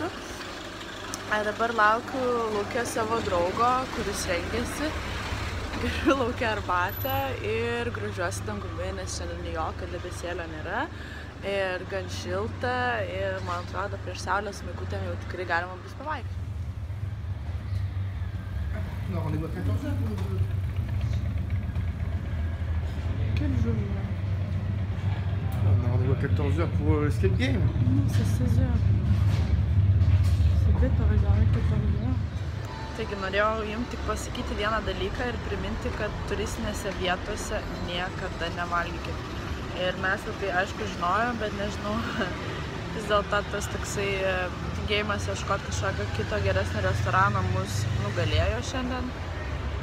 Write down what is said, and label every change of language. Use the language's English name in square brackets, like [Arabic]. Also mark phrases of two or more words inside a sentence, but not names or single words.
[Lithuanian] Dabar laukiu lauke savo draugo, kuris rengiasi. Geriu laukia arbatą ir gružiuosi dangumi, nes šiandien jokio debesėlio nėra. Ir gan šilta ir, man atrodo, prieš saulės maikutėm jau tikrai galima bus pavaikščioti. [French] Quel jeu? On a rendez-vous à 14h pour l'escape game. C'est 16h. C'est bête à regarder 14h. [Lithuanian] Taigi, norėjau jums tik pasakyti vieną dalyką ir priminti, kad turistinėse vietose niekada nevalgykit. Ir mes tai aišku žinojom, bet nežinau, vis dėlto tas toksai tingėjimas ieškoti kažkokio kito geresnio restorano mus nugalėjo šiandien.